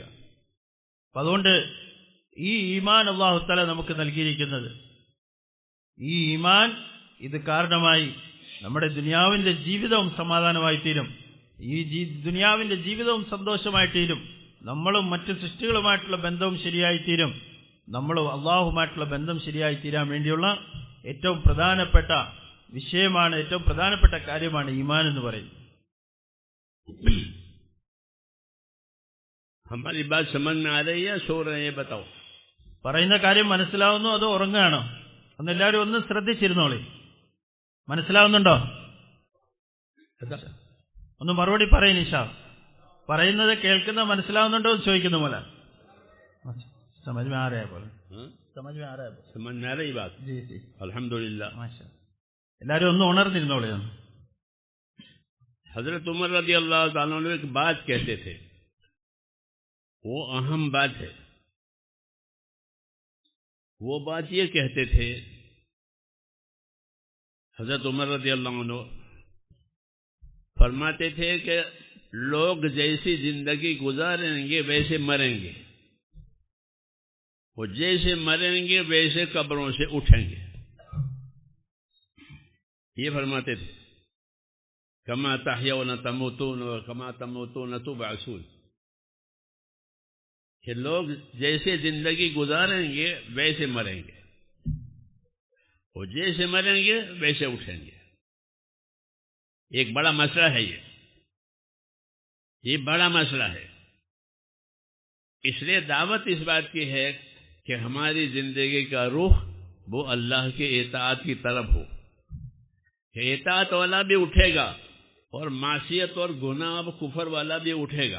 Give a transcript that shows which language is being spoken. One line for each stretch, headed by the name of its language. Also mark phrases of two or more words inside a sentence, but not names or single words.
Malayalam: അപ്പം അതുകൊണ്ട് ഈ ഈമാൻ
Arabic: الله تعالى
Malayalam: നമുക്ക് നൽകിയിരിക്കുന്നത്, ഈ ഈമാൻ ഇത് കാരണമായി നമ്മുടെ ദുനിയാവിന്റെ ജീവിതവും സമാധാനമായി തീരും. ഈ ദുനിയാവിന്റെ ജീവിതവും സന്തോഷമായി തീരും. നമ്മളും മറ്റു സൃഷ്ടികളുമായിട്ടുള്ള ബന്ധവും ശരിയായി തീരും. നമ്മളും അള്ളാഹുമായിട്ടുള്ള ബന്ധം ശരിയായി തീരാൻ വേണ്ടിയുള്ള ഏറ്റവും പ്രധാനപ്പെട്ട വിഷയമാണ്, ഏറ്റവും പ്രധാനപ്പെട്ട കാര്യമാണ് ഈമാൻ എന്ന് പറയുന്നത്.
Hindi: हमारी बात समझ में आ रही है, सो रहे हैं, बताओ.
Malayalam: പറയുന്ന കാര്യം മനസ്സിലാവുന്നു അതോ ഉറങ്ങുകയാണോ? ഒന്നെല്ലാവരും ഒന്ന് ശ്രദ്ധിച്ചിരുന്നോളി. മനസ്സിലാവുന്നുണ്ടോ? ഒന്ന് മറുപടി പറയും നിഷാ. പറയുന്നത് കേൾക്കുന്ന മനസ്സിലാവുന്നുണ്ടോ എന്ന് ചോദിക്കുന്ന പോലെ.
Hindi: समझ में आ रहा है बोले? समझ में आ रहा है? समझ में आ रही बात? जी जी, अल्हम्दुलिल्लाह. माशाअल्लाह.
Malayalam: എല്ലാവരും ഒന്ന് ഉണർന്നിരുന്നോളി.
Hindi: हजरत उमर
Arabic: رضي الله تعالى عنه
Hindi: एक बात कहते थे, वो अहम बात है. वो बात ये कहते थे, हजरत उमर
Arabic: رضي الله عنه
Hindi: फरमाते थे कि लोग जैसी जिंदगी गुजारेंगे वैसे मरेंगे, वो जैसे मरेंगे वैसे कब्रों से उठेंगे. ये फरमाते थे,
Arabic: كما تحيون تموتون وكما تموتون تبعثون,
Hindi: कि लोग जैसे जिंदगी गुजारेंगे वैसे मरेंगे, वो जैसे मरेंगे वैसे उठेंगे. एक बड़ा मसला है ये बड़ा मसला है. इसलिए दावत इस बात की है कि हमारी जिंदगी का रुख वो अल्लाह के इताअत की तरफ हो, कि इताअत वाला भी उठेगा और मासियत और गुनाह और कुफर वाला भी उठेगा.